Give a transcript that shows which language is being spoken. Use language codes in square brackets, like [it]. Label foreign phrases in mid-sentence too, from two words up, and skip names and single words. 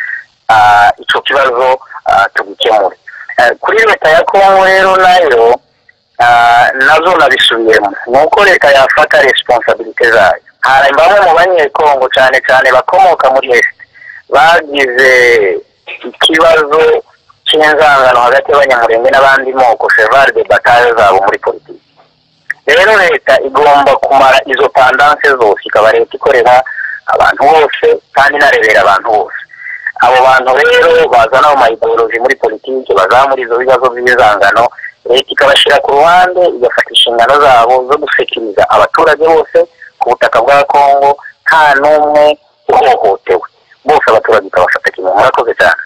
[rw] icyo kibazo tugikemure kuri leta ya Kongo rero nayo nazo nabisubiyemo ni uko leta yafata responsabilite zayo hari bamwe mu banyekongo cyane cyane bakomoka muri este bagize ikibazo cy'inzangano hagati y'abanyamurenge n'abandi moko [fr] cheval de bataille [rw] zabo muri politiki rero leta igomba kumara izo tendance zose ikaba leta ikorera abantu bose kandi inarebera abantu bose abo bantu rero bazana mu ideology muri politiki bazamura izo bibazo by'izangano leta ikabashyira ku ruhande igafata inshingano zabo zo gusekiriza abaturage bose ku butaka bwa Kongo nta n'umwe uhohotewe bose abaturage ikabafata kimwe murakoze cyane